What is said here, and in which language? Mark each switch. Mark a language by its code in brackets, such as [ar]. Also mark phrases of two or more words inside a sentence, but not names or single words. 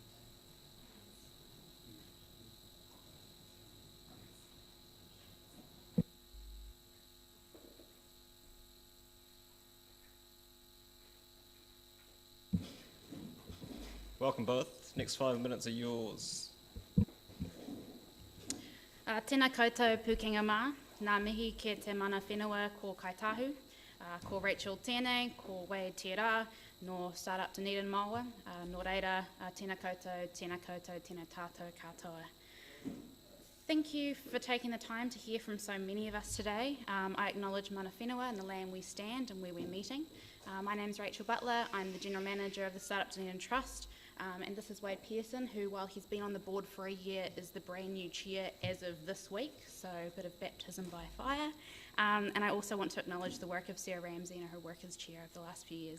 [en] Welcome both. Next 5 minutes are yours. [mi] Tēnā koutou pūkenga mā, nā mihi ke te mana whenua ko Kaitahu, ko Rachel tēnei, ko Wade te rā, no Startup Dunedin Māua, nō reira, tēnā koutou, tēnā tātou katoa. [en] Thank you for taking the time to hear from so many of us today. I acknowledge [mi] mana whenua [en] and the land we stand and where we're meeting. My name's Rachel Butler, I'm the General Manager of the Startup Dunedin Trust, and this is Wade Pearson, who, while he's been on the board for a year, is the brand new chair as of this week, so a bit of baptism by fire. And I also want to acknowledge the work of Sarah Ramsey and her work as chair over the last few years.